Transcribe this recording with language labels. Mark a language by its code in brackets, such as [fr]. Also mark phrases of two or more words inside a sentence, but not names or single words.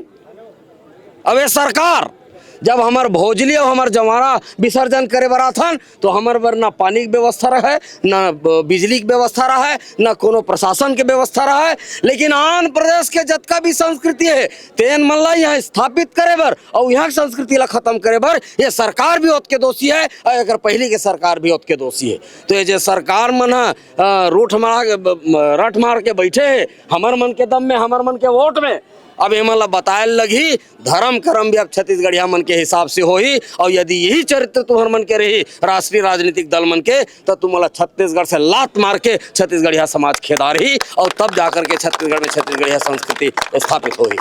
[hne] अब ये सरकार जब हमार भोजली और हमार जवारा विसर्जन करे बरा थन तो हमार बर ना पानी की व्यवस्था रहे, ना बिजली की व्यवस्था रहे, ना कोनो प्रशासन के व्यवस्था रहे। लेकिन आन प्रदेश के जतका भी संस्कृति है तेन मन ला यहाँ स्थापित करे बर और यहाँ की संस्कृति ला खत्म करे बर ये सरकार भी ओत के दोषी है और अगर पहली के सरकार भी ओत के दोषी है। तो ये जो सरकार मन रट मार के बैठे है हमार मन के दम में, हमार मन के वोट में, अब एमन ला बताए लगी धर्म कर्म भी अब छत्तीसगढ़िया मन के हिसाब से होही। और यदि यही चरित्र तुम्हार मन के रही राष्ट्रीय राजनीतिक दल मन के तो तुम्हारा छत्तीसगढ़ से लात मार के छत्तीसगढ़िया समाज खेदा रही और तब जाकर के छत्तीसगढ़ में छत्तीसगढ़िया संस्कृति स्थापित होगी।